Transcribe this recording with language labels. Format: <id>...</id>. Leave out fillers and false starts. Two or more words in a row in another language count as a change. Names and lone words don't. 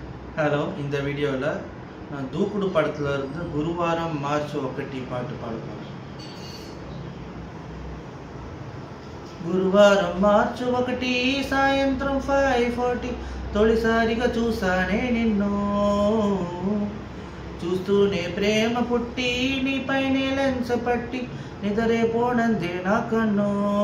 <ta>ஹலோ, இந்த வீடியோவில் நான் தூக்குடு படத்தில் இருந்து குருவாரம் மார்ச் 1 பாட்டு பாடுறேன்.</ta> <te>గురువారం మార్చి 1 సాయంత్రం 5:40 తొలిసారిగా చూసానే నిన్ను, చూస్తూనే ప్రేమ పుట్టి నీపైనే లెన్స్ పట్టి నిదరే పోనందే నా కన్ను.</te>